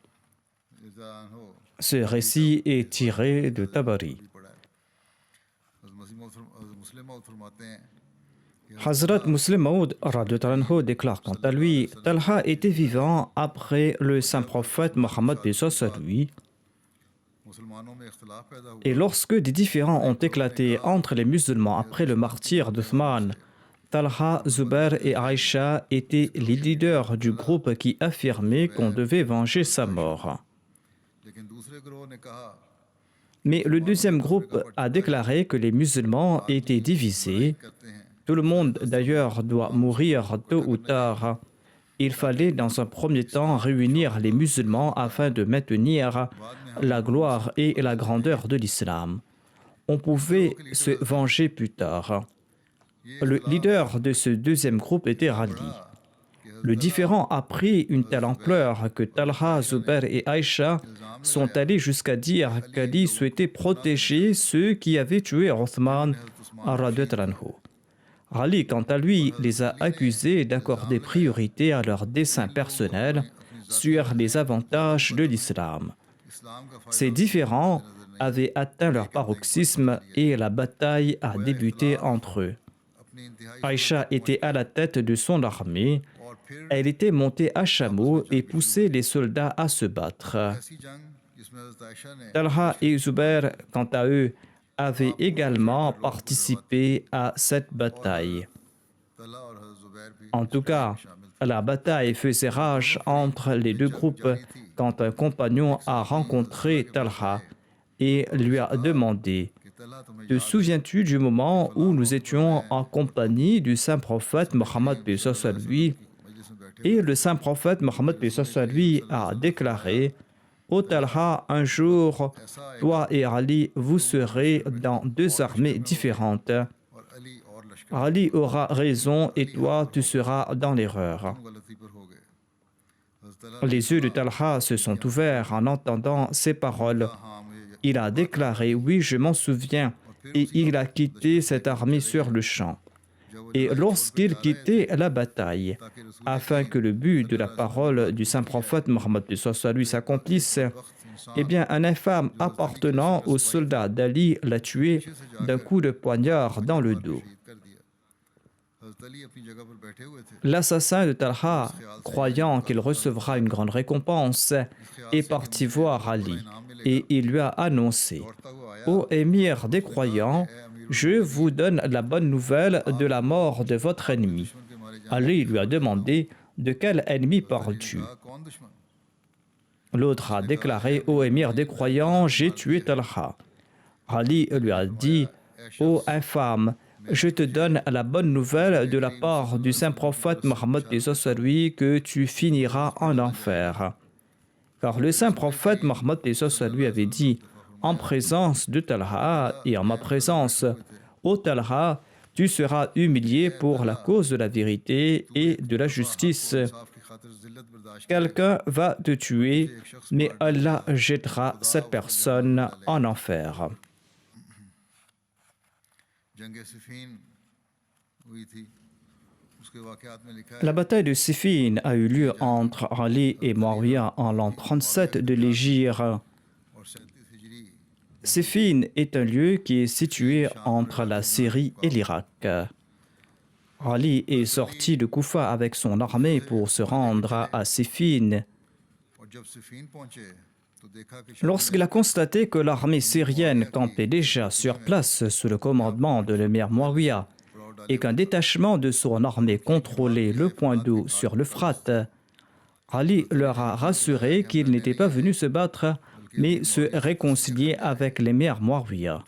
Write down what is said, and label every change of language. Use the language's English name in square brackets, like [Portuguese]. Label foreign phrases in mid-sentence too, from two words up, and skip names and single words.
[French] Ce récit est tiré de Tabari. Hazrat Muslim Maud [Arabic] رضي الله عنه [French] déclare quant à lui, Talha était vivant après le saint prophète Mohammed lui, [Urdu] مسلمانوں میں اختلاف پیدا ہوا [French] et lorsque des différends ont éclaté entre les musulmans après le martyre d'Uthman, Talha, Zubair et Aïcha étaient les leaders du groupe qui affirmait qu'on devait venger sa mort. [Urdu] لیکن دوسرے گروہ نے کہا [French] Mais le deuxième groupe a déclaré que les musulmans étaient divisés. [Urdu] کرتے ہیں [French] Tout le monde d'ailleurs doit mourir tôt ou tard. Il fallait dans un premier temps réunir les musulmans afin de maintenir la gloire et la grandeur de l'islam. On pouvait se venger plus tard. Le leader de ce deuxième groupe était Ali. Le différend a pris une telle ampleur que Talha, Zubair et Aïcha sont allés jusqu'à dire qu'Ali souhaitait protéger ceux qui avaient tué Othman [Arabic] رضي الله عنه. [French] Ali, quant à lui, les a accusés d'accorder priorité à leurs desseins personnels sur les avantages de l'islam. [Urdu] اسلام کا [French] Ces différends avaient atteint leur paroxysme et la bataille a débuté entre eux. [Urdu] اپنی انتہائی [French] Aïcha était à la tête de son armée. [Urdu] اور پھر [French] Elle était montée à chameau et poussait les soldats à se battre. [Urdu] ایسی جنگ جس میں حضرت عائشہ نے [French] Talha et Zubair, quant à eux, avaient également participé à cette bataille. [Urdu] طلحہ اور حضرت زبیر بھی [French] En tout cas, la bataille faisait rage entre les deux groupes quand un compagnon a rencontré Talha et lui a demandé [Urdu] کہ طلحہ تمہیں [French] Te souviens-tu du moment où nous étions en compagnie du saint prophète Mohammed lui? [Urdu] مجلس میں بیٹھے [French] Et le saint prophète Mohammed lui a déclaré Ô Talha, un jour, toi et Ali, vous serez dans deux armées différentes. [Urdu] اور علی اور لشکر [French] Ali aura raison et toi, tu seras dans l'erreur. [Urdu] غلطی پر ہو گئے حضرت طلحہ [French] Les yeux de Talha se sont ouverts en entendant ces paroles. [Urdu] ہاں مجھے [French] Il a déclaré Oui, je m'en souviens, et il a quitté cette armée sur le champ. Et lorsqu'il quittait la bataille, afin que le but de la parole du saint prophète Mohammed lui s'accomplisse, eh bien, un infâme appartenant aux soldats d'Ali l'a tué d'un coup de poignard dans le dos. [Urdu] شہید کر دیا حضرت علی اپنی جگہ پر بیٹھے ہوئے تھے [French] L'assassin de Talha, croyant qu'il recevra une grande récompense, est parti voir Ali et il lui a annoncé [Urdu] دوڑتا ہوا آیا [French] Ô émir des croyants, je vous donne la bonne nouvelle de la mort de votre ennemi. [Urdu] دشمن کے مارے جانے [French] Ali lui a demandé De quel ennemi parles-tu? [Urdu] کا کون دشمن [French] L'autre a déclaré Ô émir des croyants, j'ai tué Talha. Ali lui a dit Ô infâme, je te donne la bonne nouvelle de la part du saint prophète Mohammed lui que tu finiras en enfer. Car le saint prophète Mohammed lui avait dit en présence de Talha et en ma présence, Ô Talha, tu seras humilié pour la cause de la vérité et de la justice. [Urdu] انصاف کی خاطر ذلت برداشت [French] Quelqu'un va te tuer, mais Allah jettera cette personne en enfer. [Urdu] جنگ صفین ہوئی تھی اس کے واقعات میں لکھا ہے [French] La bataille de Siffin a eu lieu entre Ali et Muawiyah en l'an 37 de l'Hégire. [Urdu] اور 37 ہجری [French] Siffin est un lieu qui est situé entre la Syrie et l'Irak. Ali est sorti de Koufa avec son armée pour se rendre à Siffin. [Urdu] اور جب صفین پہنچے تو دیکھا کہ [French] Lorsqu'il a constaté que l'armée syrienne campait déjà sur place sous le commandement de l'émir Muawiyah et qu'un détachement de son armée contrôlait le point d'eau sur l'Euphrate, Ali leur a rassuré qu'il n'était pas venu se battre, mais se réconcilier avec l'émir Muawiyah.